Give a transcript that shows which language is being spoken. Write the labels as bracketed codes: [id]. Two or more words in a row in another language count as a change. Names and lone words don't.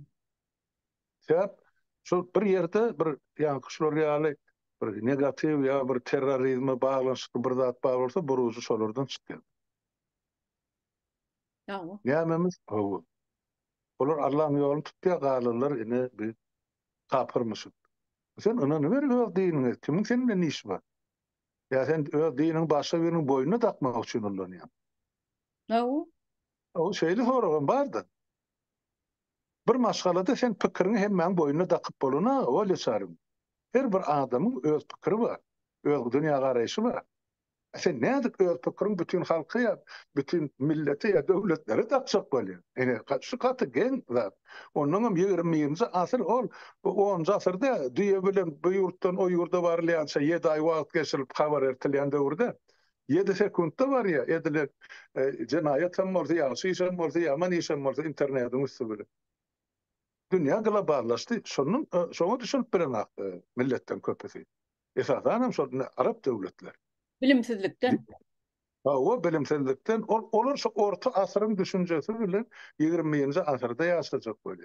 [tk] Sebäp şu bir ýerde bir ýa kişiler ýaly bir negativ ýa bir terrorizme baglanşyk bir zat bar bolsa, buruzy şolardan çykýar. Nämemiz o. Olar Allah'ın ýoluny tutýar galylar ine bir kapyrmyşyk. Sen ona ne berýär diýiniň? Kimiň senin bilen işi bar? [tr] Ya sen dinin başka birinin boynuna takmak için kullanıyorsun. [tk] Ne o? O şeyli sorağın vardı. Bir maşgalada sen pikirini hemen boynuna takıp boluna öyle çağırın. Her bir adamın öz pikiri var. Öz dünya garayışı var. Sen ne adık öz pikirin bütün halkı ya, bütün milleti ya devletleri takacak bolýar. Yani şu katı gen var. Onun 20-nji asır ol. 10-nji asyrda düýe bilen bu ýurtdan o ýurda barlýança 7 ay wagt geçirip habar ertelýän döwürde 7 sekundda var ya ediler jenaýat hem bolsa ýaşy işem bolsa ýaman işem bolsa internetiň üstü bilen. Dünya globallaşdy. Şoňa düşünüp bilen milletten köpesi. Esasanam şol Arap döwletler. Bilimsizlikden. O bilimsizlikten olar şu orta asyryň düşünjesi bilen 20-nji asyrda ýaşajak bolýar.